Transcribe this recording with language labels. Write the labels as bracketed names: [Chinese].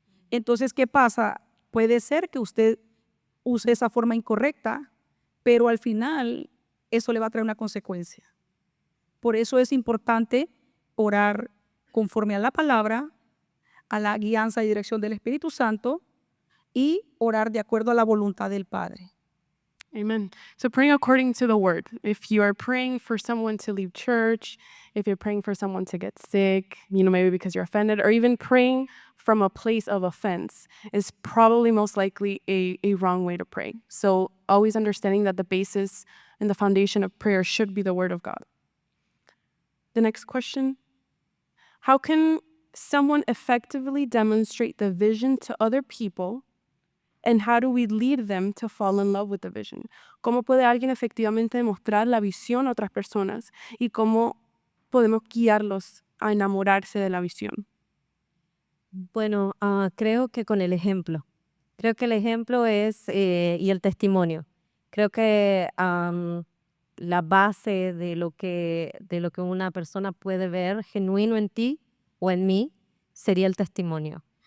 [Spanish] Entonces, ¿qué pasa? Puede ser que usted use esa forma incorrecta, pero al final eso le va a traer una consecuencia. Por eso es importante orar conforme a la palabra, a la guianza y dirección del Espíritu Santo y orar de acuerdo a la voluntad del Padre. [English] Amen. So praying according to the word. If you are praying for someone to leave church, if you're praying for someone to get sick, maybe because you're offended, or even praying from a place of offense is probably most likely a wrong way to pray. So always understanding that the basis and the foundation of prayer should be the word of God. The next question: how can someone effectively demonstrate the vision to other people? And how do we lead them to fall in love with the vision? [Spanish] ¿Cómo puede alguien efectivamente demostrar la visión a otras personas? ¿Y cómo podemos guiarlos a enamorarse de la visión? Bueno, creo que con el ejemplo. Creo que el ejemplo es, y el testimonio. Creo que la base de lo que una persona puede ver genuino en ti o en mí sería el testimonio.